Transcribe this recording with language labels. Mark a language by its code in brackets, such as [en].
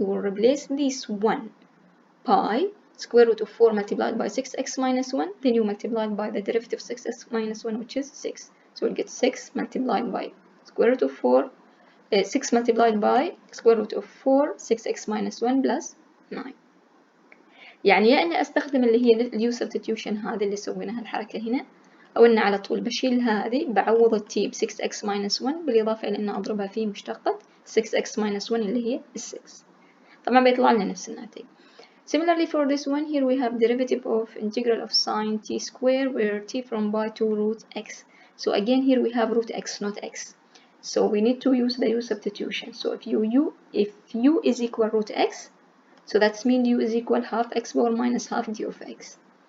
[en] You will replace this 1 by square root of 4 multiplied by 6x minus 1, then you multiply by the derivative of 6x minus 1, which is 6. So we'll get 6 multiplied by square root of 4, 6 multiplied by square root of 4, 6x minus 1 plus 9. [ar] يعني يا اني استخدم اللي هي اليو سبستيوشن هذه اللي سويناها الحركة هنا، او اني على طول بشيل هذه بعوض التي ب 6x minus 1 بالاضافة الى ان اضربها في مشتقة 6x minus 1 اللي هي 6. طبعا بيطلع لنا نفس الناتج. [en] Similarly for this one, here we have derivative of integral of sine t square, where t from pi to root x. So again here we have root x, not x. So we need to use the u substitution. So if u is equal root x, so that means u is equal half x power minus half d of x.